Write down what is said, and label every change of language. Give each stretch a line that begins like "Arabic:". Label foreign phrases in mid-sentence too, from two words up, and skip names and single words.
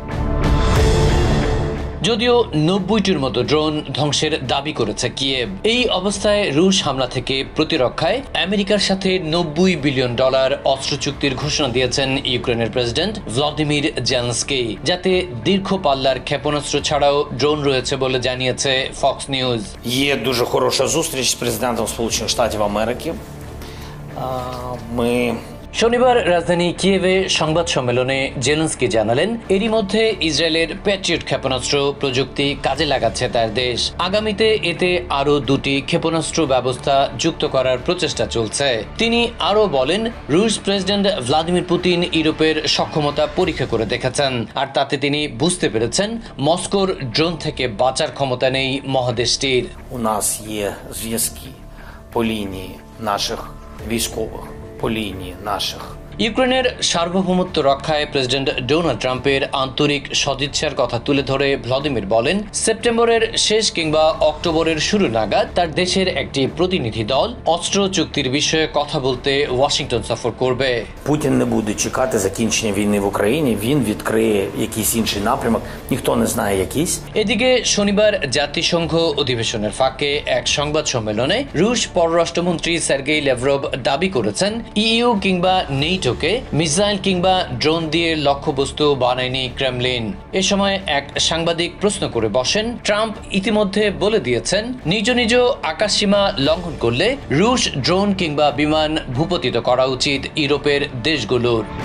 Bangla: যদিও ৯০টির মতো ড্রোন ধ্বংসের দাবি করেছে কিয়েভ। এই অবস্থায় রুশ হামলা থেকে প্রতিরক্ষায় আমেরিকার সাথে $৯০ বিলিয়ন অস্ত্র চুক্তির ঘোষণা দিয়েছেন ইউক্রেনের প্রেসিডেন্ট ভ্লাদিমির জেলেনস্কি, যাতে দীর্ঘ পাল্লার ক্ষেপণাস্ত্র ছাড়াও ড্রোন রয়েছে বলে জানিয়েছে ফক্স নিউজ।
Ukrainian: Є дуже хороша зустріч з президентом Сполучених Штатів Америки.
Bangla: শনিবার রাজধানী কিয়েভে সংবাদ সম্মেলনে জেলেনস্কি জানালেন, এরই মধ্যে ইসরায়েলের প্যাট্রিয়ট ক্ষেপণাস্ত্র প্রযুক্তি কাজে লাগাচ্ছে তার দেশ। আগামীতে এতে আরও 2টি ক্ষেপণাস্ত্র ব্যবস্থা যুক্ত করার প্রচেষ্টা চলছে। তিনি আরও বলেন, রুশ প্রেসিডেন্ট ভ্লাদিমির পুতিন ইউরোপের সক্ষমতা পরীক্ষা করে দেখেছেন, আর তাতে তিনি বুঝতে পেরেছেন মস্কোর ড্রোন থেকে বাঁচার ক্ষমতা নেই মহাদেশটির।
Ukrainian: У нас є зв'язки по лінії наших військових, по лінії наших.
Bangla: ইউক্রেনের সার্বভৌমত্ব রক্ষায় প্রেসিডেন্ট ডোনাল্ড ট্রাম্পের আন্তরিক সদিচ্ছার কথা তুলে ধরে ভ্লাদিমির বলেন, সেপ্টেম্বরের শেষ কিংবা অক্টোবরের শুরু নাগাদ তার দেশের একটি প্রতিনিধি দল অস্ত্র চুক্তির বিষয়ে কথা বলতে ওয়াশিংটন সফর করবে।
Ukrainian: Путін не буде чекати закінчення війни в Україні, він відкриє якийсь інший напрямок, ніхто не знає якийсь.
Bangla: এদিকে শনিবার জাতিসংঘ অধিবেশনের ফাঁকে এক সংবাদ সম্মেলনে রুশ পররাষ্ট্রমন্ত্রী সের্গেই ল্যাভরভ দাবি করেছেন, ইইউ কিংবা নেটোকে মিসাইল কিংবা ড্রোন দিয়ে লক্ষ্যবস্তু বানায়নি ক্রেমলিন। এ সময় এক সাংবাদিক প্রশ্ন করে বসেন, ট্রাম্প ইতিমধ্যে বলে দিয়েছেন, নিজ নিজ আকাশসীমা লঙ্ঘন করলে রুশ ড্রোন কিংবা বিমান ভূপতিত করা উচিত ইউরোপের দেশগুলোর।